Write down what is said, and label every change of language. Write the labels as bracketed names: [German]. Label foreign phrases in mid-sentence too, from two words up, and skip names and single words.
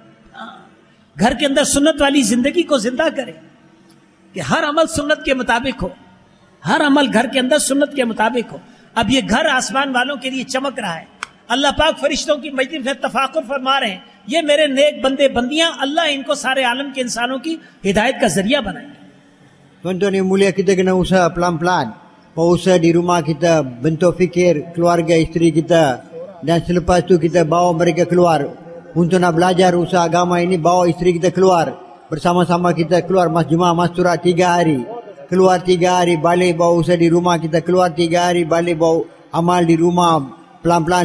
[Urdu] گھر کے اندر سنت والی زندگی کو زندہ کرے کہ ہر عمل سنت کے مطابق ہو، ہر عمل گھر کے اندر سنت کے مطابق ہو. اب یہ گھر آسمان والوں کے لیے چمک رہا ہے۔ اللہ پاک فرشتوں کی مجلس میں تفاخر فرما رہے ہیں، یہ میرے نیک بندے بندیاں، اللہ ان کو سارے عالم کے انسانوں کی ہدایت کا ذریعہ بنائیں گے. [Malay] Tuan-tuan yang mulia, kita kena usaha pelan-pelan. Usaha di rumah kita, bentuk fikir keluarga isteri kita, dan selepas tu kita bawa mereka keluar untuk nak belajar usaha agama ini. Bawa isteri kita keluar, bersama-sama kita keluar jemaah masturat 3 hari, keluar 3 hari, balik bawa usaha di rumah kita, keluar 3 hari, balik bawa amal di rumah pelan-pelan.